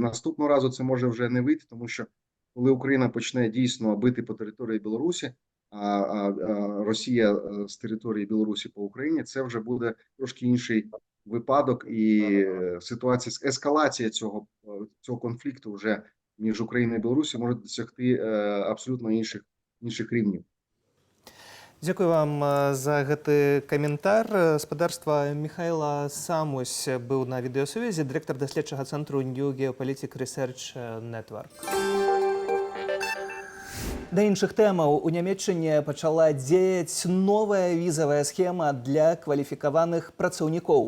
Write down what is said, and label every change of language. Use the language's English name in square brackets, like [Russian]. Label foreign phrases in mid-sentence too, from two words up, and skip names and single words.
[Ukrainian] Наступного разу це може вже не вийти, тому що коли Україна почне дійсно бити по території Білорусі, а Росія з території Білорусі по Україні, це вже буде трошки інший випадок, і ситуація, ескалація цього конфлікту вже між Україною і Білорусі може досягти абсолютно інших рівнів. [Belarusian] Дзякуй вам за гэты каментар. Спадарства Михайла Самусь быў на відэасувязі, дырэктар даследчага цэнтру New Geopolitics Research Network. Да іншых тэмаў у Нямецчыне пачала дзеяць новая візавая схема для кваліфікаваных працаўнікоў.